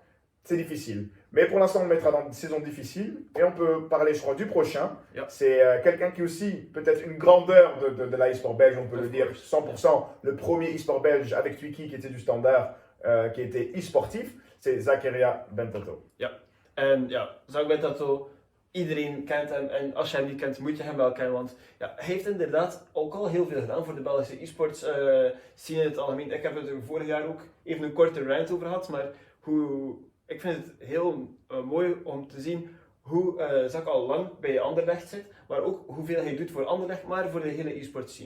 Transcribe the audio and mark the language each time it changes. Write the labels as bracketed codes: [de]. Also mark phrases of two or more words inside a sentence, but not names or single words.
[fr] C'est difficile. Mais pour l'instant, on le mettra dans une saison difficile. Et on peut parler, je crois, du prochain. [en] Yep. [fr] C'est quelqu'un qui aussi, peut-être une grandeur de la e-sport belge, on peut le dire 100%. Le premier e-sport belge avec Twiki qui était du standaard, qui était e-sportif, c'est Zakaria Bentato. [nl] Ja, en ja, Zak Bentato, iedereen kent hem. En als je hem niet kent, moet je hem wel kennen. Want ja, hij heeft inderdaad ook al heel veel gedaan voor de Belgische [en] e-sports scene [nl] in het algemeen. Ik heb het er vorig jaar ook even een korte rant over gehad. Maar ik vind het heel mooi om te zien hoe Zak al lang bij Anderlecht zit, maar ook hoeveel hij doet voor Anderlecht, maar voor de hele [en] e-sport scene.